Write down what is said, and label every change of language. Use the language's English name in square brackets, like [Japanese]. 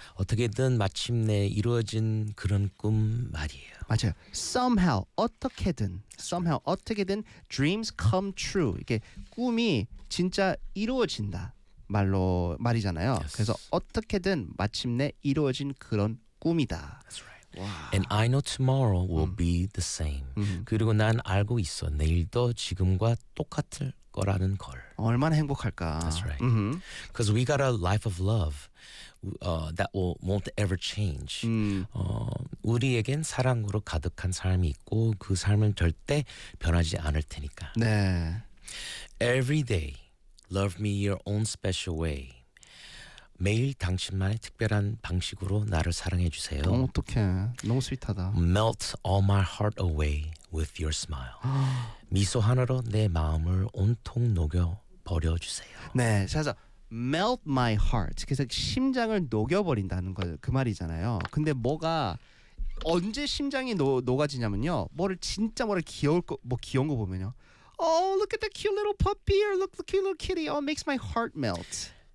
[Korean] 어떻게든 마침내 이루어진 그런 꿈 말이에요. 맞아요. [English] Somehow [Korean] 어떻게든 [English] somehow 어떻게든 dreams come true. [Korean] 이게 꿈이 진짜 이루어진다 말이잖아요. [English] Yes. [Korean] 그래서 어떻게든 마침내 이루어진 그런 꿈이다. [English] That's right. Wow. And I know tomorrow will be the same. [Korean] 그리고 난 알고 있어 내일도 지금과 똑같을 거라는 걸. 얼마나 행복할까. [English] That's right. Because we got a life of love that won't ever change. [Korean] 우리에겐 사랑으로 가득한 삶이 있고 그 삶은 절대 변하지 않을 테니까. 네. [English] Every day, love me your own special way. [Korean] 매일 당신만의 특별한 방식으로 나를 사랑해 주세요. 너무 어떡해. 너무 스윗하다. [English] Melt all my heart away with your smile. [Korean] 미소 하나로 내 마음을 온통 녹여 버려 주세요. 네, 그래서 [English] melt my heart. [Korean] 그래서 심장을 녹여 버린다는 거 그 말이잖아요. 근데 뭐가 언제 심장이 녹아지냐면요. 뭐를 진짜 뭐를 귀여운 거 보면요. [English] Oh, look at the cute little puppy or look the cute little kitty. Oh, makes my heart melt.